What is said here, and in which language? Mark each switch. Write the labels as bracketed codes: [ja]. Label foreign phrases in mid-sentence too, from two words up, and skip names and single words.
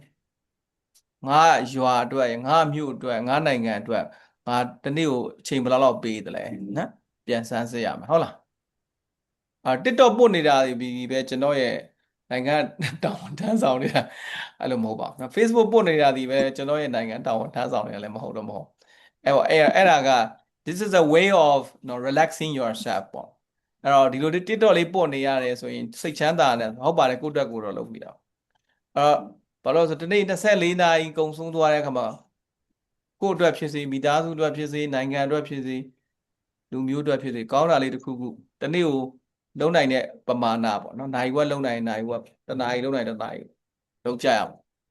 [my] ငါရွာအတွက်ရယ်ငါမြို့အတွက်ငါနိုင်ငံအတွက်ငါတစ်နေ့ကိုအချိန်ဘယ်လောက်ပေးတယ်လဲနော်ပြန်စမ်းစစ်ရမယ်ဟုတ်လားTikTok ပို့နေတာဒီပဲကျွန်တော်ရဲ့နိုင်ငံတောင်းတ န်းဆောင်နေတာအဲ့လိုမဟုတ်ပါဘူး Facebook ပို့နေတာဒီပဲကျွန်တော်ရဲ့နိုင်ငံတောင်းတန်းဆောင်နေတာလည်းမဟုတ်တော့မဟုတ်အဲ့ဒါက [en] this is a way of relaxing yourself [my] ပေါ့အဲ့တော့ဒီလို TikTok လေးပို့နေရတယ်ဆိုရင်စိတ်ချမ်းသာတယ်ဟုတ်ပါတယ်ကိုယ့်အတွက်ကိုယ်တော့လုပ်ပြီးတော့ဘာလို့ဆိုတနေ့24နာရီကုန်ဆုံးသွားတဲ့အခါမှာကိုယ့်အတွက်ဖြစ်စေမိသားစုအတွက်ဖြစ်စေနိုင်ငံအတွက်ဖြစ်စေလူမျိုးအတွက်ဖြစ်စေကောင်းတာလေးတစ်ခုခုတနေ့ကိုလုံးနိုင်တဲ့ပမာဏပေါ့နော်နိုင်ဝက်လုံးနိုင်နိုင်ဝက်တနာရီလုံးနိုင်တနာရီလုံးကြရအောင်